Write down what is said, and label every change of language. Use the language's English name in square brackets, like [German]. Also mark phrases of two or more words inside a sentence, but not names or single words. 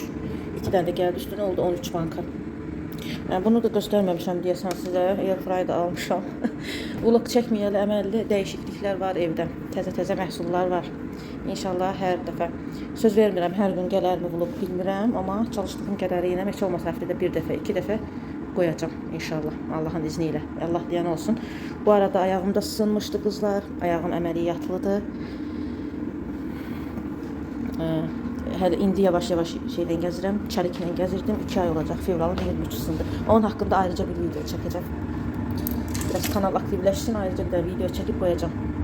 [Azerbaijani] 2 dənə də gəldi üstünə, oldu 13 banka. Bunu da göstərməmişəm deyəsən sizə. Airfryer da almışam. Vlog çəkməyəli əməlli dəyişikliklər var evdə. Təzə məhsullar var. İnşallah hər dəfə. Söz vermirəm, hər gün gələrmi vlog bilmirəm. Amma çalışdığım qədəri yenə heç olmasa həftədə bir dəfə, 2 dəfə [Turkish] koyacağım inşallah Allah'ın izniyle. Allah diyen olsun. Bu arada ayağımda sınmıştı kızlar. [Azerbaijani] Ayağım əməliyyatlıdır. İndi yavaş şeydən gəzirəm. Çəliklə gəzirdim. 2 ay olacaq. Fevralın 23-sində. Onun haqqında ayrıca bir video çəkəcəm. Biraz kanal aktivləşsin. Ayrıca bir video çəkib koyacağım.